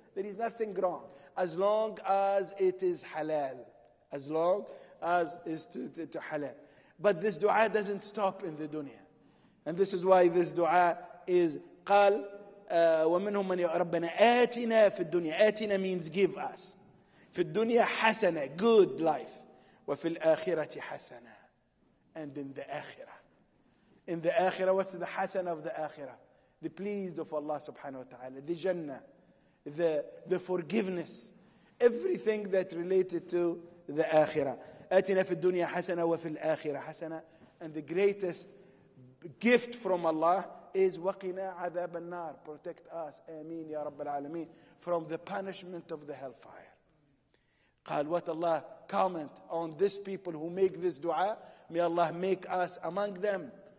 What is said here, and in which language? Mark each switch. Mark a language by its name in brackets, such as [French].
[English] There is nothing wrong as long as it is halal. As long as it's to halal. But this dua doesn't stop in the dunya. And this is why this dua is قال ومنهم من ربنا آتنا في الدنيا. آتنا means give us. [Arabic] في الدنيا حسنة, good life. [English] وفي الآخرة حسنة. And in the akhirah. In the akhirah, what's the hasana of the akhirah? The pleased of Allah subhanahu wa ta'ala, the jannah, the forgiveness, everything that related to the akhirah. [Arabic] آتنا في الدنيا حسنة وفي الآخرة حسنة. [English] And the greatest gift from Allah is وقنا عذاب النار. Protect us, Ameen Ya Rabb al-Alameen, from the punishment of the hellfire. قال, what Allah comment on these people who make this dua, may Allah make us among them.